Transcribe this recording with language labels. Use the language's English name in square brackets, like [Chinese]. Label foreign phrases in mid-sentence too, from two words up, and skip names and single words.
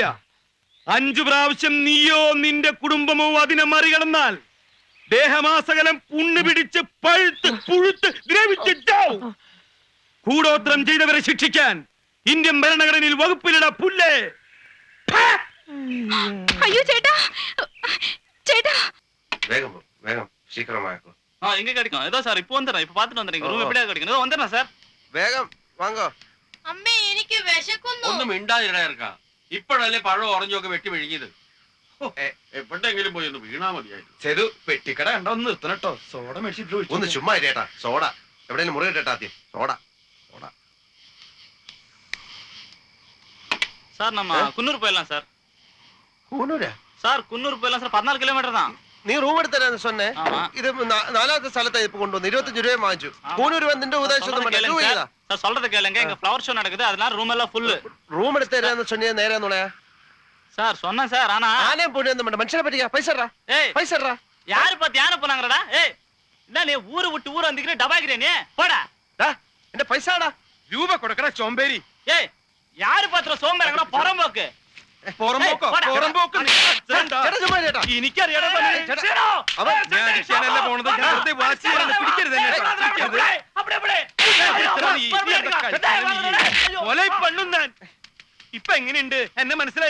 [Malayalam] 5 പ്രാവശ്യം നീയോ നിന്റെ കുടുംബമോ അതിനെ മറികടന്നാൽ ദേഹമാസകലം പുണ്ണ് പിടിച്ച് പഴുത്ത് പുഴുത്ത് ദ്രവിച്ചിട്ടാവും. കൂടോത്രം ചെയ്തവരെ ശിക്ഷിക്കാൻ ഇന്ത്യൻ ഭരണഘടനയിൽ വകുപ്പിലിട പുല്ലേ. അയ്യോ ചേട്ടാ, വേഗം ശീഘ്രമാക്കൂ. [Tamil] எங்க கிடைக்கும்? ஏதோ சார் இப்போ வந்துடுறேன். இப்போ பார்த்துட்டு வந்துடுறேன். ரூம் எப்படியா கிடைக்கும்? ஏதோ வந்துடுறேன் சார். [Malayalam] വേഗം വാങ്ങോ. അമ്മേ എനിക്ക് വിശക്കുന്നു. ഒന്നും മിണ്ടാതിരക്കാം. ഇപ്പോഴല്ലേ പഴം ഓറഞ്ചൊക്കെ വെട്ടി വിഴുങ്ങിയത്. എപ്പോഴെങ്കിലും പോയി ഒന്ന് വീണാ മതിയായിരുന്നു. ചെറു പെട്ടിക്കട കണ്ടോ? ഒന്ന് നിർത്തണട്ടോ. സോഡ മേടിച്ചിട്ട് ഒന്ന് ചുമ്മാ ചേട്ടാ. സോഡ എവിടെയും മുറി ഇട്ടേട്ടാ. ആദ്യം സോഡ. [Tamil] சார் நம்ம குன்னூர் போயிடலாம் சார். [Malayalam] കൂനൂരാ? [Tamil] சார் குன்னூர் போயிடலாம் சார். 14 കിലോമീറ്റർ தான். [Malayalam] നീ റൂം എടുത്തരാന്ന് സൊന്നെ. ഇത് 4ാമത്തെ സ്ഥലത്താ ഇപ്പൊ കൊണ്ടുവന്നു. 25 രൂപ വാങ്ങിച്ചു. കൂനൂര് വന്നിന്റെ ഉദ്ദേശം [Tamil] சார் சொல்றது கேளுங்க. இங்க [English] flower show [Tamil] நடக்குது. அதனால ரூம் எல்லாம் ஃபுல். [Malayalam] റൂം എടുത്തരാന്ന് സൊന്നിയ നേരാന്നുള്ളയാ? [Tamil] சார் சொன்னேன் சார். ஆனா [Malayalam] ആനേ പൊടിയൊന്നും വേണ്ട. മനുഷ്യനെ പറ്റിക്കാ. പൈസ [Tamil] ஏய் [Malayalam] പൈസ [Tamil] யாரு பார்த்து யானை போனாங்கடா? ஏய் என்ன நீ ஊரு விட்டு ஊர் வந்துக்கிற டபாக்கிறே நீ? போடா. [Malayalam] എന്റെ പൈസടാ. രൂപ കൊടുക്കണ ചോമ്പേരി. [Tamil] ஏய் யாரு பாத்துற சோம்பேறங்கடா பொறம்போக்கு. [Malayalam] എനിക്കറിയാടാ. ഞാൻ അടിക്കാനല്ല പോണത്. ഞാൻ വെറുതെ വാശി പിടിക്കരുത്. ഇപ്പൊ എങ്ങനെയുണ്ട്? എന്നെ മനസ്സിലായ?